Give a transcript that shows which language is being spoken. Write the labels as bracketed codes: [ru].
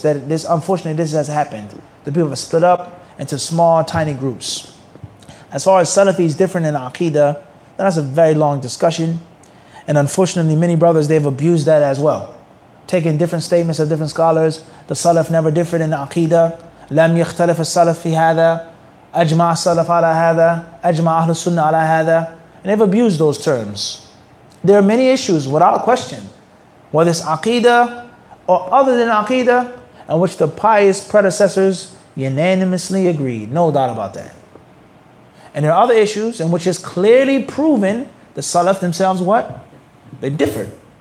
[en] That this, unfortunately, this has happened. The people have split up into small, tiny groups. As far as Salafi is different in Aqeedah, that's a very long discussion. And unfortunately, many brothers, they've abused that as well. Taking different statements of different scholars. The Salaf never differed in Aqeedah. [ar] لم يختلف السلف في هذا أجمع السلف على هذا أجمع أهل السنة على هذا. [en] And they've abused those terms. There are many issues, without question, whether it's Aqeedah or other than Aqeedah, in which the pious predecessors unanimously agreed. No doubt about that. And there are other issues in which it's clearly proven the Salaf themselves what? They differed.